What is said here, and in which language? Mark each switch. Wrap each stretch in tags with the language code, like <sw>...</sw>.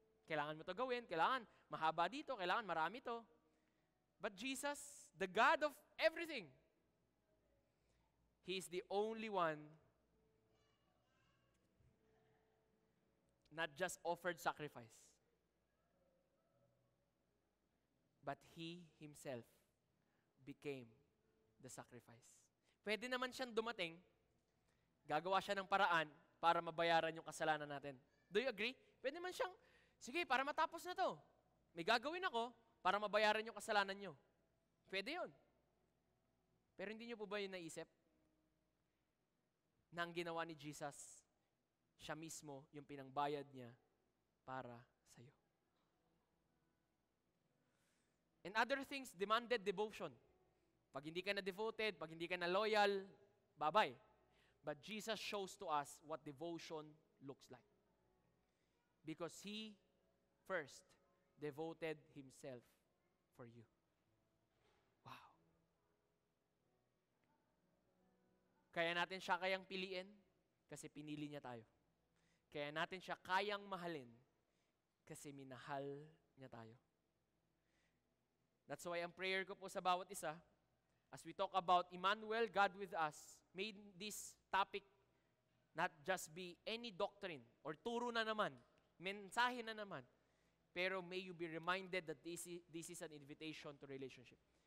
<tl>Kailangan mo to gawin, kailangan mahaba dito, kailangan marami to.</tl> <en>But Jesus, the God of everything, He is the only one not just offered sacrifice, but He Himself became the sacrifice.</en> <tl>Pwede naman siyang dumating, gagawa siya ng paraan para mabayaran yung kasalanan natin.</tl> <en>Do you agree?</en> <tl>Pwede naman siyang, sige, para matapos na to, may gagawin ako para mabayaran yung kasalanan nyo. Pwede yun. Pero hindi nyo po ba yung naisip? Na ang ginawa ni Jesus, siya mismo yung pinangbayad niya para sa'yo.</tl> <en>And other things demanded devotion.</en> <tl>Pag hindi ka na devoted, pag hindi ka na loyal, bye-bye.</tl> <en>But Jesus shows to us what devotion looks like. Because He first devoted Himself for you. Wow.</en> <tl>Kaya natin siya kayang piliin kasi pinili niya tayo. Kaya natin siya kayang mahalin kasi minahal niya tayo.</tl> <en>That's why</en> <tl>ang prayer ko po sa bawat isa,</tl> <en>as we talk about Emmanuel, God with us, may this topic not just be any doctrine or</en> <tl>turo na naman, mensahe na naman, pero</tl> <en>may you be reminded that this is an invitation to relationship.</en>